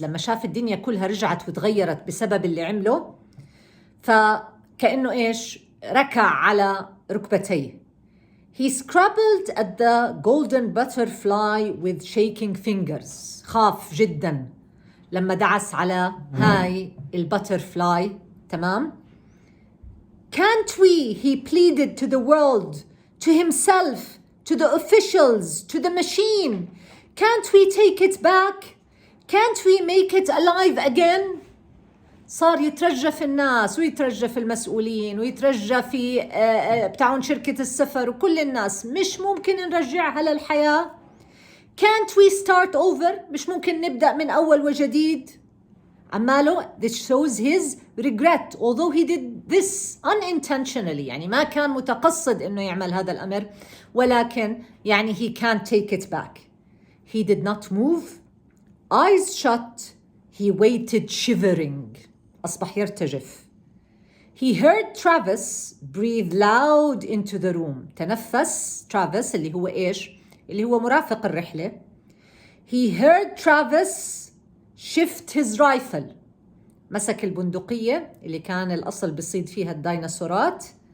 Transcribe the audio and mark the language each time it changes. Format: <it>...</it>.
<ar>لما شاف الدنيا كلها رجعت وتغيرت بسبب اللي عمله, فكأنه إيش؟ ركع على ركبتيه.</ar> <en>He scrabbled at the golden butterfly with shaking fingers.</en> <ar>خاف جدا لما دعس على هاي البutterfly. تمام?</ar> <en>Can't we, he pleaded to the world, to himself, to the officials, to the machine, can't we take it back? Can't we make it alive again?</en> <ar>صار يترجى في الناس ويترجى في المسؤولين ويترجى في بتاعون شركة السفر وكل الناس. مش ممكن نرجعها للحياة؟</ar> <en>Can't we start over؟</en> <ar>مش ممكن نبدأ من أول وجديد؟ عماله</ar> <en>this shows his regret although he did this unintentionally،</en> <ar>يعني ما كان متقصد إنه يعمل هذا الأمر، ولكن يعني</ar> <en>he can't take it back. He did not move. Eyes shut. He waited shivering.</en> <ar>أصبح يرتجف.</ar> <en>He heard Travis breathe loud into the room.</en> <ar>تنفس Travis اللي هو إيش؟ اللي هو مرافق الرحلة.</ar> <en>He heard Travis shift his rifle.</en> <ar>مسك البندقية اللي كان الأصل بيصيد فيها الديناصورات.</ar>